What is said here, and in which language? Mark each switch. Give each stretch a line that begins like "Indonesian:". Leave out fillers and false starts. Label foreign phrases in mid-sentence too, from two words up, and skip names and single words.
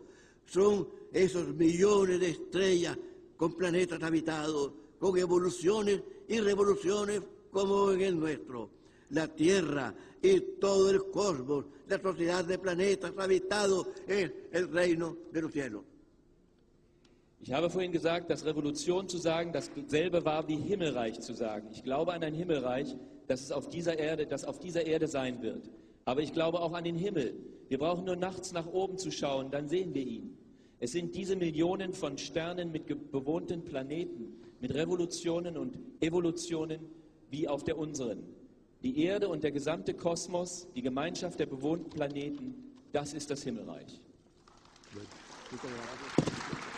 Spanish: Son esos millones de estrellas con planetas habitados, con evoluciones y revoluciones como en el nuestro. La Tierra y todo el cosmos, la sociedad de planetas habitados, es el reino de los cielos.
German: Ich habe vorhin gesagt, dass Revolution zu sagen, dasselbe war wie Himmelreich zu sagen. Ich glaube an ein Himmelreich, das auf dieser Erde sein wird. Aber ich glaube auch an den Himmel. Wir brauchen nur nachts nach oben zu schauen, dann sehen wir ihn. Es sind diese Millionen von Sternen mit bewohnten Planeten, mit Revolutionen und Evolutionen wie auf der unseren. Die Erde und der gesamte Kosmos, die Gemeinschaft der bewohnten Planeten, das ist das Himmelreich.
Spanish: Muchas gracias.